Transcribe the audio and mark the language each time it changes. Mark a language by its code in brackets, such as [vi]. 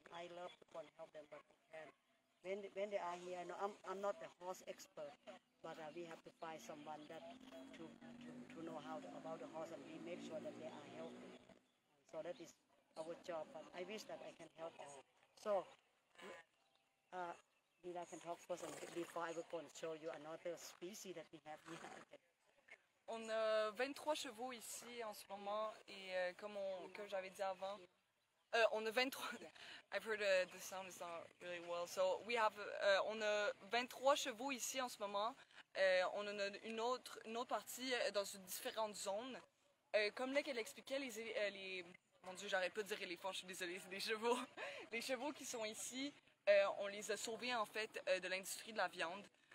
[en] And I love to go and help them, but we can't. When they are here, no, I'm not the horse expert, but we have to find someone that to know about the horse, and we make sure that they are healthy. So that is our job. But I wish that I can help all. So, I can talk first, and before I will go and show you another species that we have here. Okay. [fr] On a 23 chevaux ici en ce moment et comme j'avais dit avant, on a 23. [en] I've heard the sound is not really well. So we have [fr] on a 23 chevaux ici en ce moment. On en a une autre partie dans différentes zones. Comme là qu'elle expliquait, mon Dieu, j'arrête pas de dire éléphants, je suis désolée, c'est des chevaux. Les chevaux qui sont ici, on les a sauvés en fait de l'industrie de la viande.